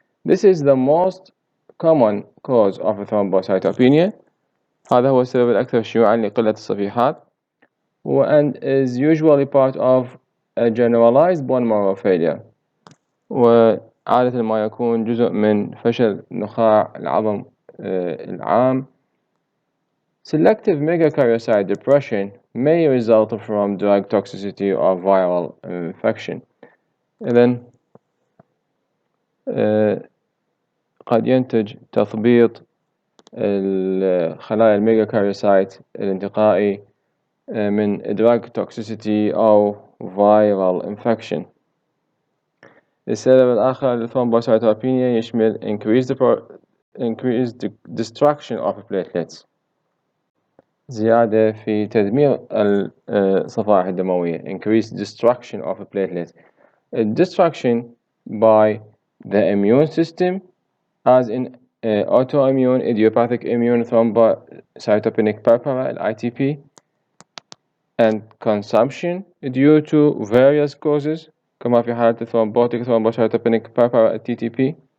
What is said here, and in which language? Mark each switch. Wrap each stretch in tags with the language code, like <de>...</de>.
<en>This is the most common cause of thrombocytopenia.</en> <ar>هذا هو السبب الأكثر شيوعا لقلة الصفيحات</ar> <en>and is usually part of a generalized bone marrow failure،</en> <ar>وعادة ما يكون جزء من فشل نخاع العظم العام.</ar> <en>Selective megakaryocyte depression may result from drug toxicity or viral infection.</en> <ar>إذن قد ينتج تثبيط الخلايا الميجاكاريوسايت الانتقائي من</ar> <en>drug toxicity</en> <ar>أو</ar> <en>viral infection.</en> <ar>السبب الآخر للثرومبوسايتوبينيا يشمل</ar> <en>increased destruction of platelets،</en> <ar>زيادة في تدمير الصفائح الدموية increased destruction of platelets.</ar> <en>Destruction by the immune system as in autoimmune idiopathic immune thrombocytopenic purpura ITP and consumption due to various causes</en> <ar>كما في حالة</ar> <en>thrombotic thrombocytopenic purpura TTP.</en>